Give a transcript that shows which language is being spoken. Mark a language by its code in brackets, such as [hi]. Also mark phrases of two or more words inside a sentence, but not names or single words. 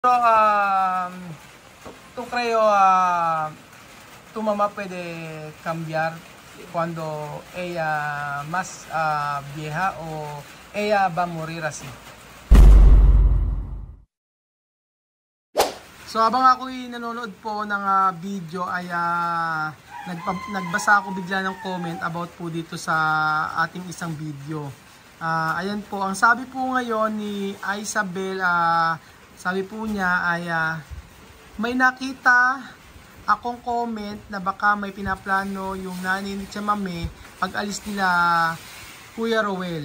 [es] Pero, tú creo, tu mamá puede cambiar cuando ella más vieja o ella va a morir así. [tl] So habang ako'y nanonood po ng video ay nagbasa ako bigla ng [en] comment about [tl] po dito sa ating isang video. Ayan po, ang sabi po ngayon ni Isabel, sabi po niya ay may nakita akong comment na baka may pinaplano yung nanay ni Chamame pag alis nila Kuya Roel.